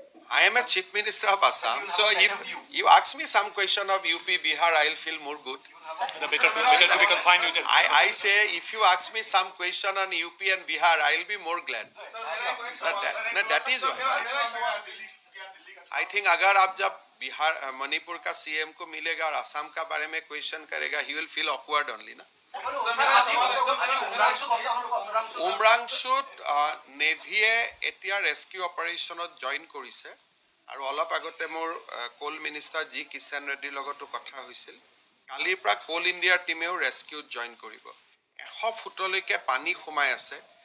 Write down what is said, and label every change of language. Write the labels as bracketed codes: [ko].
[en] I am a chief minister of Assam, so if you ask me some question of UP, Bihar, I'll feel more good. Better to be confined with I say if you ask me some question on UP and Bihar, I'll be more glad. That is why. I think [hi] अगर आप जब बिहार मणिपुर का CM को मिलेगा और असम का बारे में क्वेश्चन करेगा, [en] he will feel awkward only [hi] ना। [as] উমৰাংশুত নেভিয়ে এতিয়া ৰেস্কিউ অপাৰেশ্যনত জইন কৰিছে, আৰু অলপ আগতে মোৰ কোল মিনিষ্টাৰ জি কিষাণ ৰেড্ডিৰ লগতো কথা হৈছিল। কালিৰ পৰা কোল ইণ্ডিয়াৰ টিমেও ৰেস্কিউত জইন কৰিব। 100 ফুটলৈকে পানী সোমাই আছে।